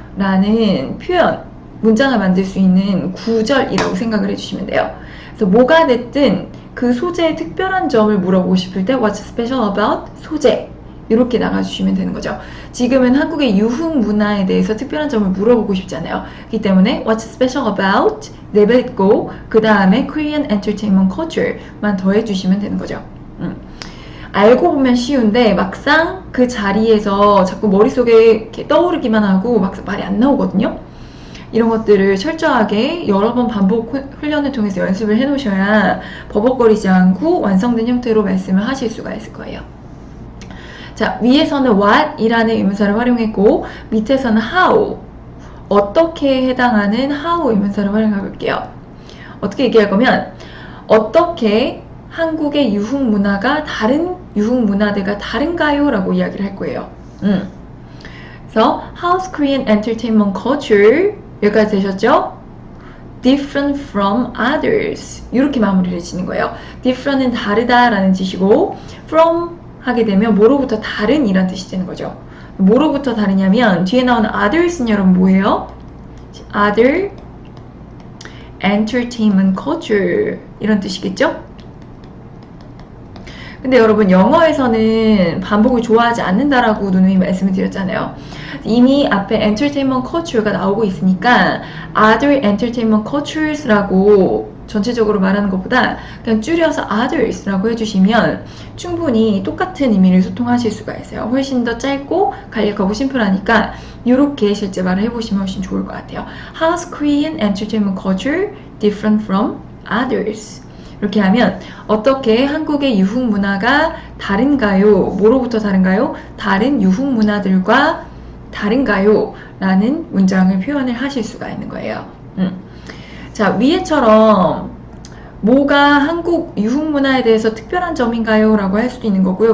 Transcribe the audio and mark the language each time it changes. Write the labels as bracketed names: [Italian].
[Korean] 라는 표현, 문장을 만들 수 있는 구절이라고 생각을 해주시면 돼요. 그래서 뭐가 됐든 그 소재의 특별한 점을 물어보고 싶을 때 [English] What's special about? [Korean] 소재 이렇게 나가주시면 되는 거죠. 지금은 한국의 유흥 문화에 대해서 특별한 점을 물어보고 싶잖아요. 그렇기 때문에 [English] What's special about? [Korean] 내뱉고 그 다음에 [English] Korean entertainment culture [Korean] 만 더해주시면 되는 거죠. 알고 보면 쉬운데 막상 그 자리에서 자꾸 머릿속에 이렇게 떠오르기만 하고 막상 말이 안 나오거든요. 이런 것들을 철저하게 여러 번 반복 훈련을 통해서 연습을 해 놓으셔야 버벅거리지 않고 완성된 형태로 말씀을 하실 수가 있을 거예요. 자, 위에서는 what 이라는 의문사를 활용했고 밑에서는 how 어떻게 해당하는 how 의문사를 활용해 볼게요. 어떻게 얘기할 거면 어떻게 한국의 유흥 문화가 다른 유흥 문화들과 다른가요? 라고 이야기를 할 거예요. 그래서 [English] How's Korean entertainment culture? [Korean] 여기까지 되셨죠? [English] Different from others. [Korean] 이렇게 마무리를 짓는 거예요. Different은 다르다 라는 뜻이고 from 하게 되면 뭐로부터 다른 이란 뜻이 되는 거죠. 뭐로부터 다르냐면 뒤에 나오는 others는 여러분 뭐예요? [English] Other entertainment culture [Korean] 이런 뜻이겠죠? 근데 여러분 영어에서는 반복을 좋아하지 않는다라고 누누이 말씀을 드렸잖아요. 이미 앞에 entertainment culture가 나오고 있으니까 [English] other entertainment cultures [Korean] 라고 전체적으로 말하는 것보다 그냥 줄여서 others라고 해주시면 충분히 똑같은 의미를 소통하실 수가 있어요. 훨씬 더 짧고 간략하고 심플하니까 이렇게 실제 말을 해보시면 훨씬 좋을 것 같아요. [English] How's Korean entertainment culture different from others? [Korean] 이렇게 하면 어떻게 한국의 유흥 문화가 다른가요? 뭐로부터 다른가요? 다른 유흥 문화들과 다른가요? 라는 문장을 표현을 하실 수가 있는 거예요. 자, 위에처럼 뭐가 한국 유흥 문화에 대해서 특별한 점인가요? 라고 할 수도 있는 거고요.